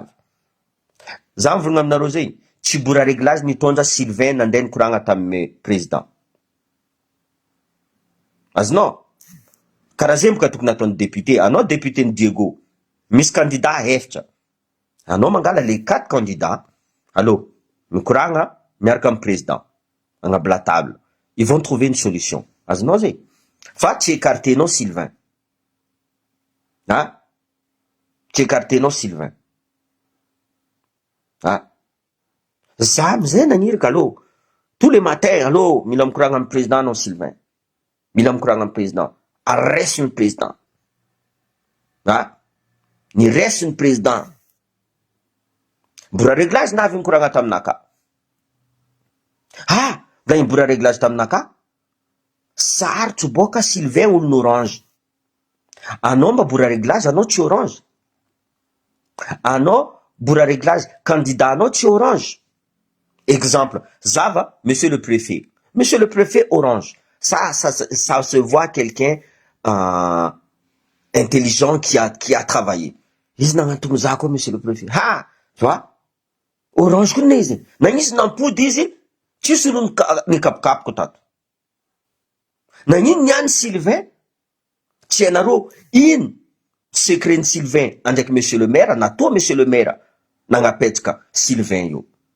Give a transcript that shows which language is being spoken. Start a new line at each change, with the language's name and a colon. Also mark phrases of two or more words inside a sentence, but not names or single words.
Malagasy: Za mivolagna aminareo zay, tsy bora réglazy nitondra Sylvain nandeha nikoragna tamy président. Azonao? Karaha zay boka tokony ataon'ny député. Anao député ny Diego, misy candidat efatra. Anao mangala
French: les 4 candidats,
Malagasy: allo, mikoragna miaraka amin'ny président, agnabo
French: la table. Ils vont trouver une solution.
Malagasy: Azonao zay? Fa tsy écartenao Sylvain. Tsy écartenao Sylvain. Za amizay nagnirika allo,
French: tous les matins
Malagasy: allo, mila mikoragna amin'ny président anao Sylvain. Mila mikoragna amin'ny président. Arresin'ny président. Ny resin'ny président. Bora réglazy navy mikoragna taminaka. Gany bora réglazy taminaka. Sarotro boka Sylvain olo orange. Anao mba bora réglazy, anao tsy orange. Anao bora réglazy, candidat anao tsy orange. Exemple, zava,
French: monsieur le préfet. Monsieur le préfet orange. Ça se voit quelqu'un intelligent qui a travaillé.
Malagasy: Izy nagnantony za koa
French: monsieur le préfet. Tu vois?
Malagasy: Orange koa izy. Nagnisy nampody izy, tsisy olo nikapokapoko tato. Nagnino niany Sylvain? Tsy hainareo, ino secret Sylvain andraiky
French: monsieur le maire,
Malagasy: natoa
French: monsieur le maire
Malagasy: nagnapetraka Sylvain io.